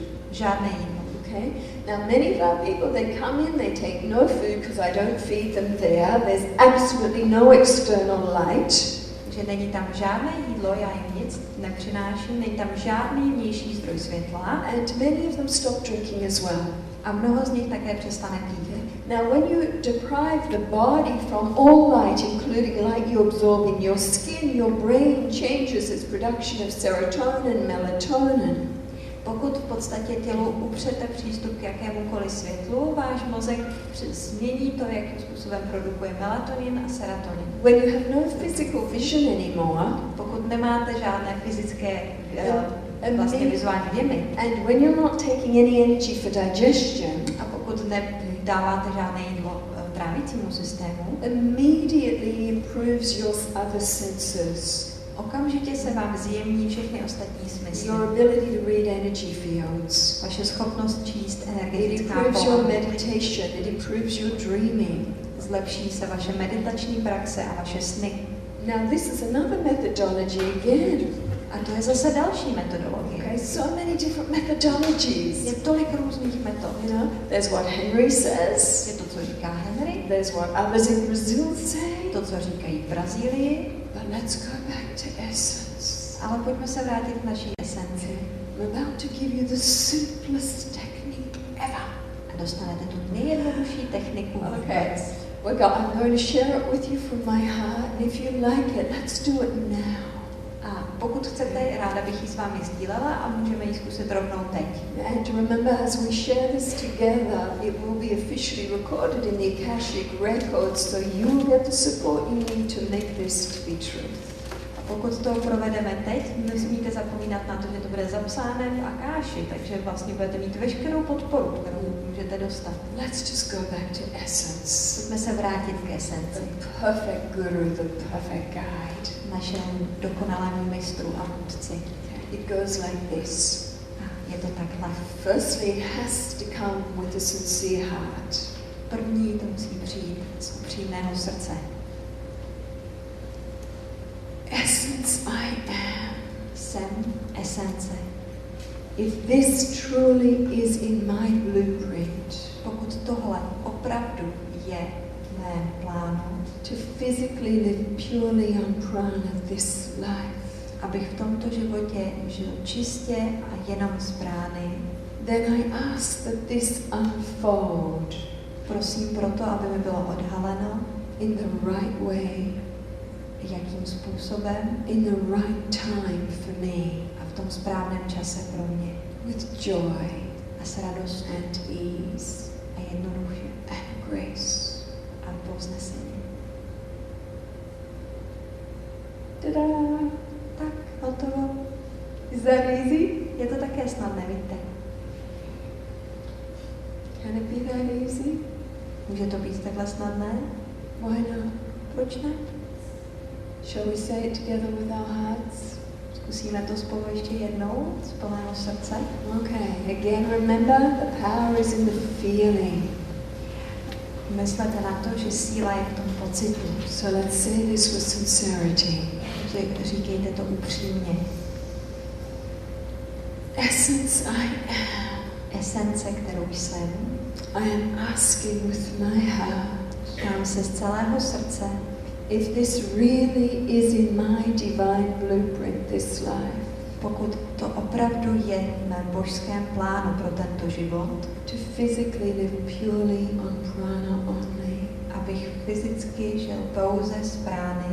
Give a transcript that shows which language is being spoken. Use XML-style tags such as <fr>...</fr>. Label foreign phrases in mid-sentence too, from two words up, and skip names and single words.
<cs>Žádné jídlo.</cs> <en>Okay? Now many of our people, they come in, they take no food because I don't feed them there. There's absolutely no external light.</en> <cs>Že není tam žádné jídlo, já jim nic nepřináším, není tam žádný vnější zdroj světla</cs> <en>And many of them stop drinking as well.</en> <cs>a mnoho z nich také přestane pít.</cs> <en>Now when you deprive the body from all light, including light you absorb in your skin, your brain changes its production of serotonin, melatonin.</en> <cs>Pokud v podstatě tělu upřete přístup k jakémukoliv světlu, váš mozek změní to, jakým způsobem produkuje melatonin a serotonin.</cs> <en>When you have no physical vision anymore,</en> <cs>Pokud nemáte žádné fyzické vlastně vizuální věmy</cs> <en>and when you're not taking any energy for digestion,</en> <cs>a pokud nedáváte žádné jídlo trávicímu systému,</cs> <en>immediately improves your other senses.</en> <cs>okamžitě se vám zjemní všechny ostatní smysly.</cs> <en>Your ability to read energy fields.</en> <cs>Vaše schopnost číst</cs> <en>It</en> <cs>energetická</cs> <en>improves your</en> <cs>pole.</cs> <en>meditation. It improves your dreaming.</en> <cs>Zlepší se vaše meditační praxe a vaše sny.</cs> <en>Now this is another methodology again.</en> <cs>A to je zase další metodologie.</cs> <en>Okay, so many different methodologies.</en> <cs>Je tolik různých metod.</cs> <en>You know, there's what Henry says.</en> <cs>Je to, co říká Henry.</cs> <en>There's what others in Brazil say.</en> <cs>To, co říkají v Brazílii.</cs> <en>But let's go back to essence.</en> <cs>Ale pojďme se vrátit k naší esenci.</cs> <en>I'm about to give you the simplest technique ever.</en> <cs>A dostanete tu nejjednodušší techniku.</cs> <en>Okay. I'm going to share it with you from my heart, and if you like it, let's do it now.</en> <cs>A pokud chcete, ráda bych ji s vámi sdílela a můžeme ji zkusit rovnou teď.</cs> <en>And remember, as we share this together, it will be officially recorded in the Akashic Records, so you will get the support you need to make this to be true.</en> <cs>A pokud to provedeme teď, nesmíte zapomínat na to, že to bude zapsáno v Akáši, takže vlastně budete mít veškerou podporu, kterou můžete dostat.</cs> <en>Let's just go back to essence.</en> <cs>Pojďme se vrátit k esenci.</cs> <en>The perfect guru, the perfect guide.</en> <cs>Našemu dokonalému mistru a vůdci.</cs> <en>It goes like this.</en> <cs>Je to takhle.</cs> <en>Firstly, it has to come with a sincere heart.</en> <cs>První to musí přijít z upřímného srdce.</cs> <en>Essence I am.</en> <cs>Jsem esence.</cs> <en>If this truly is in my blueprint,</en> <cs>pokud tohle opravdu je v mém plánu,</cs> <en>to physically live purely on prana this life,</en> <cs>abych v tomto životě žil čistě a jenom z prány,</cs> <en>then I ask that this unfold.</en> <cs>Prosím proto, aby mi bylo odhaleno</cs> <en>in the right way,</en> <cs>jakým způsobem,</cs> <en>in the right time for me,</en> <cs>a v tom správném čase pro mě,</cs> <en>with joy</en> <cs>a s radostí</cs> <en>and ease</en> <cs>a jednoduše</cs> <en>and grace.</en> <cs>a povznesení.</cs> <en>Ta-da!</en> <cs>Tak, hotovo.</cs> <en>Is that easy?</en> <cs>Je to také snadné, víte?</cs> <en>Can it be that easy?</en> <cs>Může to být takhle snadné?</cs> <en>Why not?</en> <cs>Proč ne?</cs> <en>Shall we say it together with our hearts?</en> <cs>Zkusíme to spolu ještě jednou, z plného srdce.</cs> <en>Okay, again remember the power is in the feeling.</en> <cs>Myslete na to, že síla je v tom pocitu.</cs> <en>So let's say this with sincerity.</en> <cs>Říkejte to upřímně.</cs> <en>Essence I am.</en> <cs>Esence, kterou jsem.</cs> <en>I am asking with my heart.</en> <cs>Ptám se z celého srdce.</cs> <en>If this really is in my divine blueprint this life.</en> <cs>Pokud to opravdu je v mém božském plánu pro tento život.</cs> <en>To physically live purely on prana only.</en> <cs>Abych fyzicky žil pouze z prány.</cs>